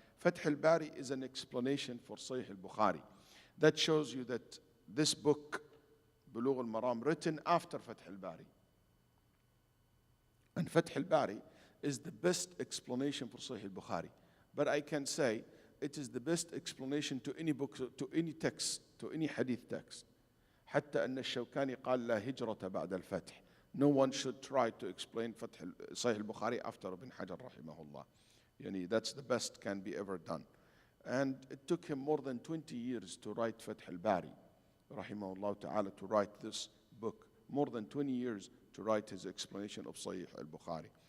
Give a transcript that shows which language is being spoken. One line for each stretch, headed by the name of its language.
English: Fath al-Bari is an explanation for Sahih al-Bukhari. That shows you that this book, Bulugh Al Maram, written after Fath al-Bari. And Fath al-Bari is the best explanation for Sahih al-Bukhari. But I can say it is the best explanation to any book, to any text, to any hadith text.
Arabic: حتى أن الشوكاني قال لا هجرة بعد الفتح.
English: No one should try to explain Sahih al-Bukhari after Ibn Hajar rahimahullah. Yani that's the best can be ever done. And it took him more than 20 years to write Fath al-Bari rahimahullah ta'ala, to write this book. More than 20 years to write his explanation of Sahih al-Bukhari.